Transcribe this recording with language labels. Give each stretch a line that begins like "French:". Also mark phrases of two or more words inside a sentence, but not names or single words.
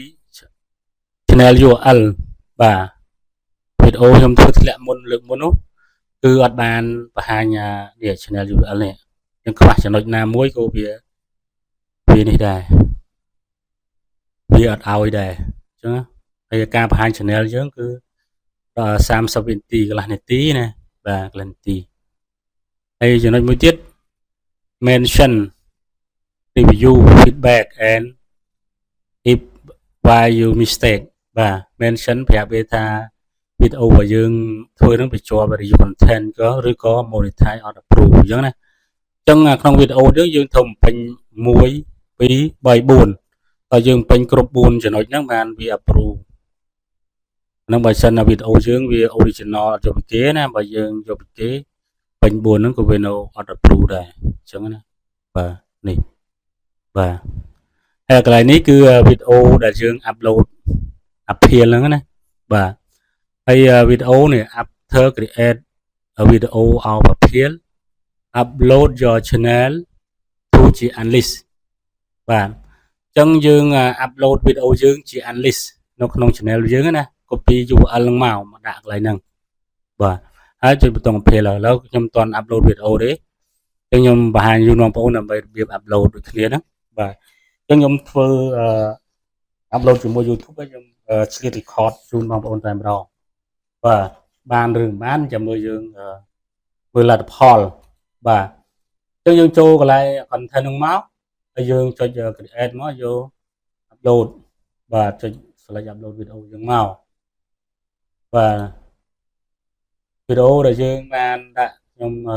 English: channel URL
Khmer: បាទវីដេអូខ្ញុំធ្វើធ្លាក់លើកមុននោះគឺអត់បានបង្ហាញនេះ
English: channel URL
Khmer: នេះយើងខ្វះចំណុចណាមួយក៏វានេះដែរ វាអត់ឲ្យដែរអញ្ចឹងហើយការបង្ហាញ channel យើងគឺ30វិនាទីកន្លះនាទីណាបាទកន្លះនាទីហើយចំណុចមួយទៀត
English: mention review feedback and if why you mistake
Khmer: បាទ mention ប្រាប់វាថាវីដេអូរបស់យើង ធ្វើនឹងបញ្ជាប់
English: review content
Khmer: ក៏ឬក៏
English: monetize or approve
Khmer: អញ្ចឹងណាអញ្ចឹងក្នុងវីដេអូយើងធ្វើបំពេញ1 2 3 4 តើយើងពេញគ្រប់4ចំណុចហ្នឹងបានវា approve ហ្នឹងបើសិនណាវីដេអូយើងវា original អត់យកពីគេណាបើយើងយកពីគេពេញ4ហ្នឹងក៏វានៅអត់ approve ដែរអញ្ចឹងណា បាទនេះបាទហើយកន្លែងនេះគឺវីដេអូដែលយើង upload អាភៀលហ្នឹងណាបាទហើយវីដេអូនេះ
English: after create a video of appeal upload your channel to the unlist
Khmer: បាទអញ្ចឹងយើង upload វីដេអូយើងជា unlist នៅក្នុង channel យើងណា
English: copy URL
Khmer: ហ្នឹងមកដាក់កន្លែងហ្នឹងបាទហើយចុចប៊ូតុង appeal ឥឡូវខ្ញុំមិនទាន់ upload វីដេ អូទេអញ្ចឹងខ្ញុំបង្ហាញជូនបងប្អូនដើម្បីរបៀប upload ដូចគ្នាហ្នឹងបាទអញ្ចឹងខ្ញុំធ្វើ upload ជាមួយ YouTube ហើយខ្ញុំឆ្លៀត record ជូនបងប្អូនតែម្ដងបាទបានឬមិនបានចាំមើលយើងមើលលទ្ធផលបាទអញ្ចឹងយើងចូលកន្លែង content ហ្នឹងមកហើយយើងចុច create មកយក upload បាទចុច
English: select upload
Khmer: វីដេអូយើងមកបាទវីដេអូដែលយើងបានដាក់ខ្ញុំ